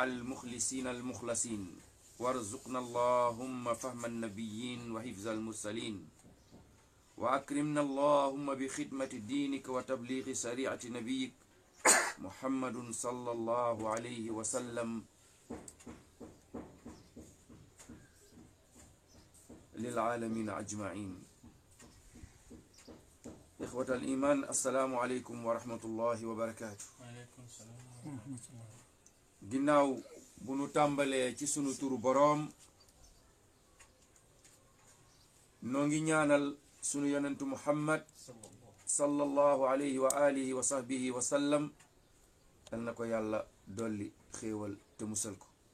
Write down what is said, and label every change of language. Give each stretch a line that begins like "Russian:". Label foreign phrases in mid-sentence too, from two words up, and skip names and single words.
Arabic: المخلصين المخلصين، وارزقنا اللهم فهم النبيين وحفظ المرسلين، وأكرمنا اللهم بخدمة دينك وتبليغ شريعة نبيك محمد صلى الله عليه وسلم للعالمين أجمعين. إخوة الإيمان، السلام عليكم ورحمة الله وبركاته. وعليكم السلام ورحمة الله.
Wolof: ginnaaw bu nu tàmbalee ci sunu turu boroom, noo ngi ñaanal sunu yonentu Muhammad
Arabic: صلى الله عليه وعلى آله وصحبه وسلم,
Wolof: dal na ko yàlla dolli xéewal te musal ko.